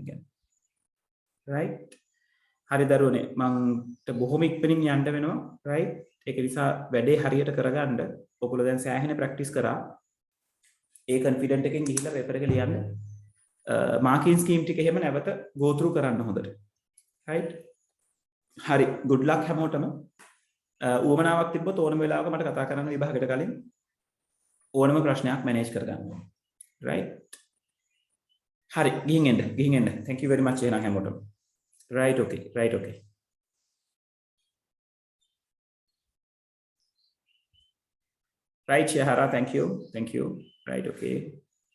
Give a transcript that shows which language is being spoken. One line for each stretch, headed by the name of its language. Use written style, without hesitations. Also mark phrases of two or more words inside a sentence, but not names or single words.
Sinhala: ගැන right හරි දරුවනේ මන්ට බොහොම ඉක්මනින් යන්න වෙනවා right ඒක නිසා වැඩේ හරියට කරගන්න ඔයගොල්ලෝ දැන් සෑහෙන ප්‍රැක්ටිස් කරා ඒ confident එකෙන් ගිහිල්ලා පේපර් එක ලියන්න
English: marking scheme
Sinhala: ටික එහෙම නැවත
English: go through
Sinhala: කරන්න හොඳට right හරි
English: good luck
Sinhala: හැමෝටම උවමනාවක් තිබ්බොත් ඕනම වෙලාවක මට කතා කරන්න විභාගයට කලින් ඕනම ප්‍රශ්නයක් manage කරගන්න right හරි ගිහින් එන්න
English: thank you very much
Sinhala: එහෙනම් හැමෝටම
English: right okay right Shahara thank you right okay